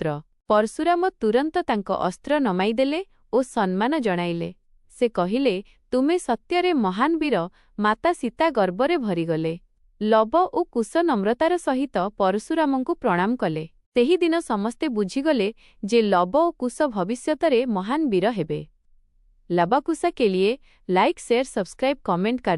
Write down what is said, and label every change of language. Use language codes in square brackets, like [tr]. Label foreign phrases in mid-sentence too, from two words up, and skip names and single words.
[or] ପରଶୁରାମ ତୁରନ୍ତ ତାଙ୍କ ଅସ୍ତ୍ର ନମାଇଦେଲେ ଓ ସମ୍ମାନ ଜଣାଇଲେ। ସେ କହିଲେ, ତୁମେ ସତ୍ୟରେ ମହାନ ବୀର। ମାତା ସୀତା ଗର୍ବରେ ଭରିଗଲେ। ଲବ ଓ କୁଶ ନମ୍ରତାର ସହିତ ପରଶୁରାମଙ୍କୁ ପ୍ରଣାମ କଲେ। ସେହିଦିନ ସମସ୍ତେ ବୁଝିଗଲେ ଯେ ଲବ ଓ କୁଶ ଭବିଷ୍ୟତରେ ମହାନ ବୀର ହେବେ। [hi] लबकुश के लिए [en] like share subscribe comment [hi] कर